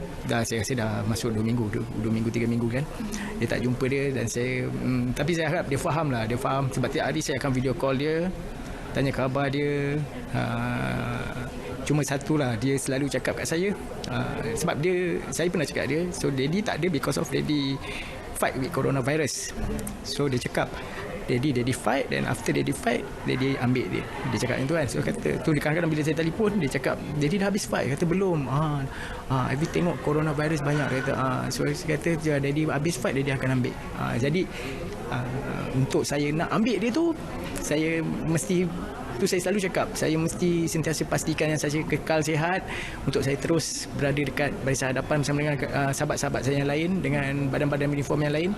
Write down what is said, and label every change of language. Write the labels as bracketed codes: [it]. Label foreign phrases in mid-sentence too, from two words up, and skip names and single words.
[ms] Saya rasa dah masuk 2 minggu, 3 minggu kan. Dia tak jumpa dia dan saya tapi saya harap dia faham lah. Dia faham sebab tiap hari saya akan [en] video call [ms] dia, tanya khabar dia. Cuma satulah, dia selalu cakap kat saya sebab saya pernah cakap dia, so daddy tak ada [en] because of daddy fight with coronavirus. [ms] So dia cakap Daddy fight, dan [en] after Daddy fight, [ms] Daddy ambil dia. Dia cakap macam tu kan. So kata, tu kadang-kadang bila saya telefon, dia cakap, Daddy dah habis fight. Kata, belum. Habis tengok coronavirus banyak. Kata, so saya kata, Daddy habis fight, Daddy akan ambil. Jadi, untuk saya nak ambil dia tu, saya mesti, tu saya selalu cakap, saya mesti sentiasa pastikan yang saya kekal sihat untuk saya terus berada dekat barisan hadapan bersama dengan sahabat-sahabat saya yang lain, dengan badan-badan uniform yang lain.